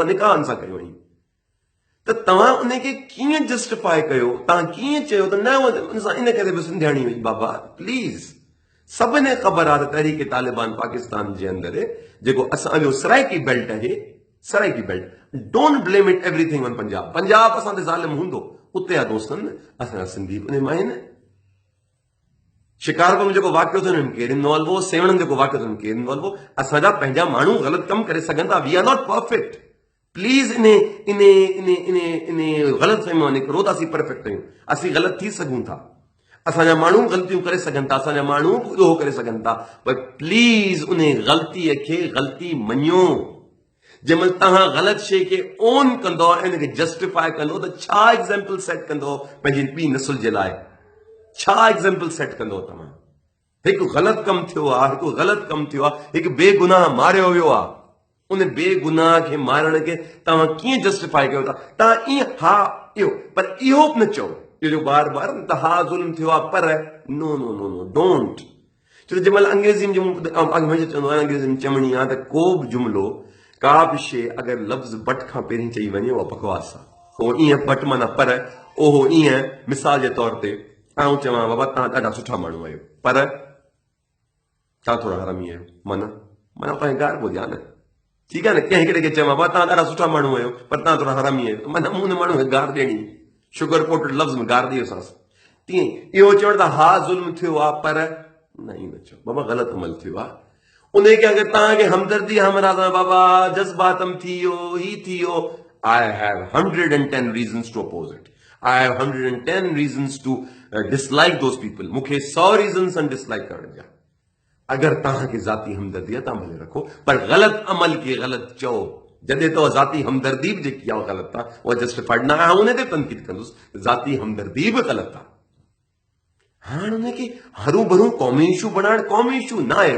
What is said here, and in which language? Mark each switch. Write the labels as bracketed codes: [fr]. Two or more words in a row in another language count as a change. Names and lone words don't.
[sd] निकाहनि सां कयो हुई त तव्हां उनखे कीअं जस्टिफाई कयो तव्हां कीअं चयो त न उन सां इन करे बि सिंधियाणी हुई बाबा प्लीज़ सभिनी ख़बर आहे त तहरीक तालिबान पाकिस्तान जे अंदरि जेको असांजो सराइकी बेल्ट आहे सराइकी बेल्ट [en] don't blame it everything on Punjab [sd] असां ते ज़ालिम हूंदो उते आहे दोस्तनि असांजा सिंधी उन मां आहिनि शिकारपुर में जेको वाक़ियो थियो न केरु इन्वॉल्व हो, सेवण में जेको वाक़ियो थियो केरु इन्वॉल्व हो। असांजा पंहिंजा माण्हू ग़लति कमु करे सघनि था। [en] we are not perfect. [sd] प्लीज़ इन इन इन इन इन ग़लतफ़हमीअ मां निकिरो त असीं परफेक्ट आहियूं। असीं ग़लति थी सघूं था, असांजा माण्हू ग़लतियूं करे सघनि था, असांजा माण्हू उहो करे सघनि था, पर प्लीज़ उन ग़लतीअ खे ग़लती मञो। जंहिंमहिल तव्हां ग़लति शइ खे ओन कंदो ऐं हिनखे जस्टिफाई कंदो त छा एग्ज़ाम्पल सेट कंदो पंहिंजी ॿी नसुल जे लाइ? छा एग्ज़ाम्पल सेट कंदो तव्हां? हिकु ग़लति कमु थियो आहे, हिकु ग़लति कमु थियो आहे, हिकु बेगुनाह मारियो वियो आहे, उन बेगुनाह खे मारण खे तव्हां कीअं जस्टिफाई कयो था? तव्हां ईअं हा इहो, पर इहो बि न चओ जो बार बार त हा ज़ुल्म थियो आहे, पर [en] no no no no don't. [sd] छो त जंहिंमहिल अंग्रेज़ी में हमेशह चवंदो आहियां, अंग्रेज़ी में चवणी आहे त को बि जुमिलो, का बि शइ अगरि लफ़्ज़ बट खां पहिरीं चई वञे उहा बकवास आहे। उहो ईअं बट माना पर, ओहो ईअं मिसाल जे तौर ते आऊं चवां बाबा तव्हां ॾाढा सुठा माण्हू आहियो, पर तव्हां थोरा हरामी आहियो, माना माना पंहिंजी ॻाल्हि ॿुधां न, ठीकु आहे न। कंहिं हिकिड़े खे चवां बाबा तव्हां ॾाढा सुठा माण्हू आहियो, पर तव्हां थोरा हरामी आहियो, माना उन माण्हू खे गार ॾियणी, [en] sugar coated [sd] लफ़्ज़ में गार ॾियोसांसि। तीअं इहो चवण त हा ज़ुल्म थियो आहे, पर न ई न चओ बाबा ग़लति अमल थियो आहे। उनखे अगरि तव्हांखे हमदर्दी हमरा सां बाबा जज़्बातम थी वियो, ही थी वियो, [en] I have 110 reasons to oppose it. I have 110 reasons to dislike those people. [sd] मूंखे 100 reasons आहिनि dislike करण जा। अगरि तव्हांखे ज़ाती हमदर्दी आहे तव्हां भले रखो, पर ग़लति अमल खे ग़लति चओ। जॾहिं तो ज़ाती हमदर्दी बि जेकी आहे ग़लति आहे, उहा जस्टिफाइड न आहे, उन ते तनक़ीद कंदुसि। ज़ाती हमदर्दी बि ग़लति आहे। हाणे उनखे हरू भरू क़ौमी इशू बनाइण क़ौमी इशू न आहे।